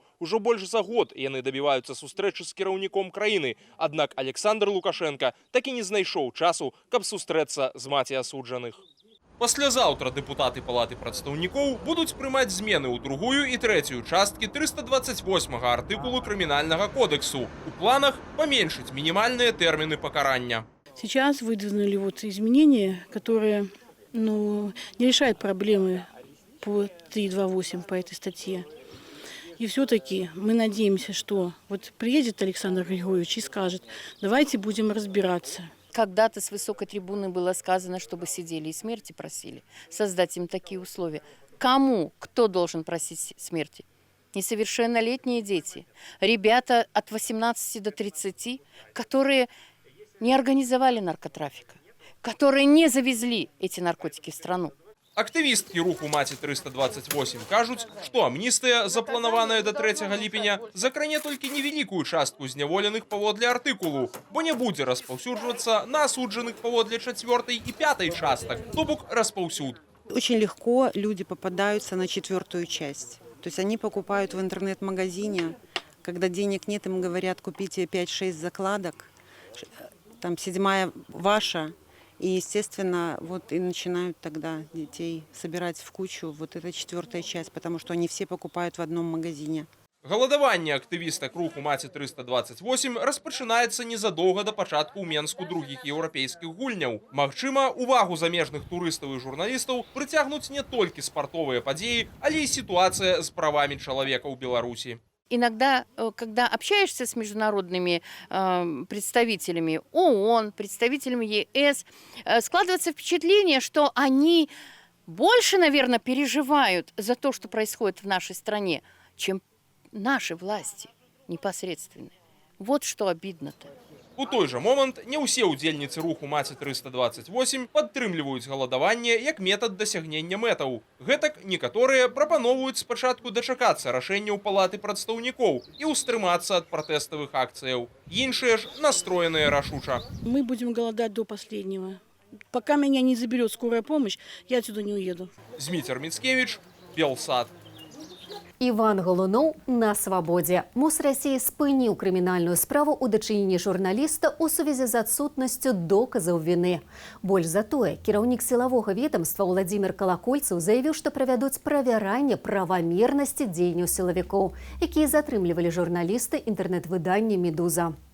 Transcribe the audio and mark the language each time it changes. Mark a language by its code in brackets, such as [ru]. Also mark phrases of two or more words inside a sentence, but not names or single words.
[be] Ужо больш за год яны дабіваюцца сустрэчы з кіраўніком краіны, аднак Александр Лукашенко так і не знайшоў часу, каб сустрэцца з маці асуджаных. Паслязаўтра дэпутаты палаты прадстаўнікоў будуць прымаць змены ў другую і трэцюю часткі 328-га артыкулу крымінальнага кодексу. У планах паменшыць мінімальныя тэрміны пакарання. [ru] Сейчас выдвинули изменения, которые не решают проблемы по 328 по этой статье. И все-таки мы надеемся, что вот приедет Александр Григорьевич и скажет, давайте будем разбираться. Когда-то с высокой трибуны было сказано, чтобы сидели и смерти просили, создать им такие условия. Кому? Кто должен просить смерти? Несовершеннолетние дети, ребята от 18 до 30, которые не организовали наркотрафика, которые не завезли эти наркотики в страну. [be] Актывісткі руху «Маці-328» кажуць, што амністыя, запланаваная да 3 ліпеня, закране толькі невялікую частку зняволеных паводле артыкулу, бо не будзе распаўсюджвацца на асуджаных паводле 4 і 5 частак, то бок распаўсюд. [ru] Очень легко люди попадаются на 4-ю часть. То есть они покупают в интернет-магазине, когда денег нет, им говорят, купите 5-6 закладок, там 7-я ваша. И, естественно, вот и начинают тогда детей собирать в кучу, вот эта 4-я часть, потому что они все покупают в одном магазине. [be] Галадаванне актывістак руху «Маці-328» распачынаецца незадоўга да пачатку ў Менску другіх еўрапейскіх гульняў. Магчыма, увагу замежных турыстаў і журналістаў прыцягнуць не толькі спартовыя падзеі, але і сітуацыя з правамі чалавека ў Беларусі. [ru] Иногда, когда общаешься с международными представителями ООН, представителями ЕС, складывается впечатление, что они больше, наверное, переживают за то, что происходит в нашей стране, чем наши власти непосредственные. Вот что обидно-то. [be] У той жа момант не ўсе ўдзельніцы руху «Маці-328» падтрымліваюць галадаванне як метад дасягнення мэтаў. Гэтак некаторыя прапаноўваюць спачатку дачакацца рашэнняў палаты прадстаўнікоў і ўстрымацца ад пратэставых акцыяў. Іншыя ж настроеныя рашуча. [ru] Мы будем голодать до последнего. Пока меня не заберет скорая помощь, я отсюда не уеду. [be] Зміцер Міцкевіч, Белсад. Іван Голунов на свабодзе. МОЗ Расіі спыніў крымінальную справу ў дачыненні журналіста ў сувязі з адсутнасцю доказаў віны. Больш за тое, кіраўнік сілавога ведомства Владзімір Калакольцаў заявіў, што правядуць правяранне правамернасці дзеянняў сілавікоў, якія затрымлівалі журналісты інтэрнэт-выдання «Медуза».